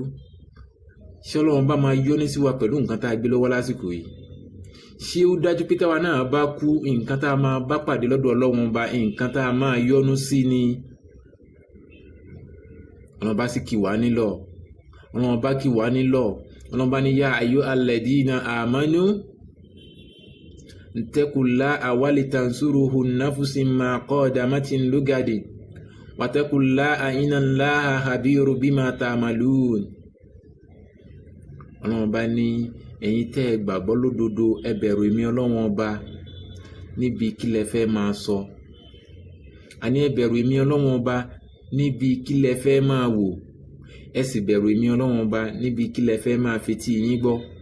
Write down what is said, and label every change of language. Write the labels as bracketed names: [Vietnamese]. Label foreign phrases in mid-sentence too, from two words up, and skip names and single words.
[Yoruba] Ṣé Ọlọ́run bá máa yọ́nú sí wa pẹ̀lú nǹkan tá a gbé lọ́wọ́ lásìkò yìí? Ṣé ó dájú pé táwa náà bá kú, nǹkan tá a máa bá pàdé lọ́dọ̀ Ọlọ́run ọba, nǹkan tá a máa yọ́nú sí ni? Ọlọ́run bá sì kì wá nílọ̀, Ọlọ́run bá kì wá nílọ̀, Ọlọ́run bá ní [Arabic] يا أيها الذين آمنوا اتقوا الله ولتنظر نفس ما قدمت لغد واتقوا الله إن الله خبير بما تعملون. [Yoruba] Ọlọ́run bá ní ẹ̀yin tẹ́ ẹ gbàgbọ́ lódodo, ẹ bẹ̀rù èmi Ọlọ́run ọba níbi kí lẹ fẹ́ máa sọ. Àní ẹ bẹ̀rù èmi Ọlọ́run ọba níbi kí lẹ fẹ́ máa wò. Ẹ sì bẹ̀rù èmi Ọlọ́run ọba níbi kí lẹ fẹ́ máa fetí yín gbọ́.